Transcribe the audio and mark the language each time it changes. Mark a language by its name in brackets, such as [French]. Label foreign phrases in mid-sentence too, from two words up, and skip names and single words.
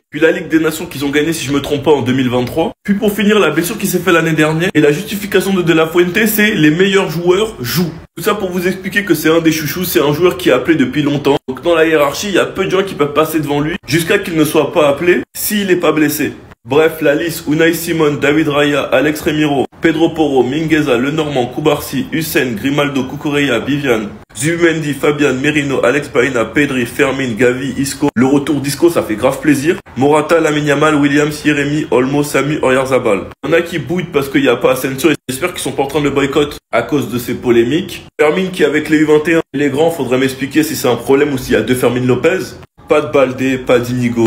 [French] Puis la Ligue des Nations qu'ils ont gagné si je me trompe pas en 2023. Puis pour finir, la blessure qui s'est fait l'année dernière. Et la justification de La Fuente, c'est les meilleurs joueurs jouent. Tout ça pour vous expliquer que c'est un des chouchous, c'est un joueur qui est appelé depuis longtemps. Donc dans la hiérarchie, il y a peu de gens qui peuvent passer devant lui jusqu'à qu'il ne soit pas appelé s'il n'est pas blessé. Bref, la liste, Unai Simon, David Raya, Alex Remiro, Pedro Porro, Mingueza, Lenormand, Cubarsí, Hussein, Grimaldo, Cucurella, Vivian, Zubimendi, Fabian, Merino, Alex Baena, Pedri, Fermin, Gavi, Isco. Le retour d'Isco, ça fait grave plaisir. Morata, Lamine Yamal, Williams, Yeremi, Olmo, Sami, Oyarzabal. Il y en a qui bouillent parce qu'il n'y a pas Asensio. J'espère qu'ils sont pas en train de le boycott à cause de ces polémiques. Fermin qui avec les U21, les grands, faudrait m'expliquer si c'est un problème ou s'il y a deux Fermin Lopez. Pas de Baldé, pas d'Inigo.